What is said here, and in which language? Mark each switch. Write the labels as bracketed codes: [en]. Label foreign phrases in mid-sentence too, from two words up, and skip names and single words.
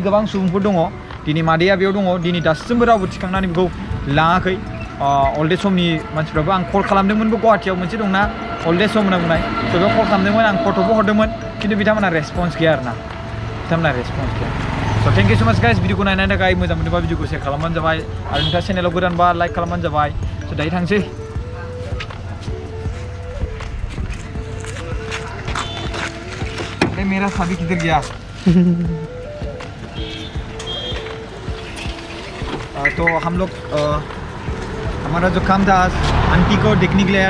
[brx] गोबां सुबुंफोर दङ दिनै मादैया बेयाव दङ दिनै दासिमबो रावबो थिखांनानै बेखौ लाङाखै [en] old age homeनि [brx] मानसिफ्राबो आं कल खालामदोंमोनबो गुवाहाटियाव मोनसे दंना [en] old age home [brx] होनना बुंनाय स' बेयाव कल खालामदोंमोन आं फट'बो हरदोंमोन खिन्थु बिथांमोना रेसपन्स गैया आरो ना बिथांमोना रेसपन्स गैया स' [en] thank you so much guys [brx] भिडिअखौ नायनायनि थाखाय मोजां मोनोबा भिडिअखौ शेयार खालामबानो जाबाय आरो नोंथाङा चेनेलाव गोदानबा लाइक खालामबानो जाबाय स' दायो थांसै [hi] मेरा शादी किधर गया तो हम लोग हमारा जो काम था आंटी को देखने के लिए आया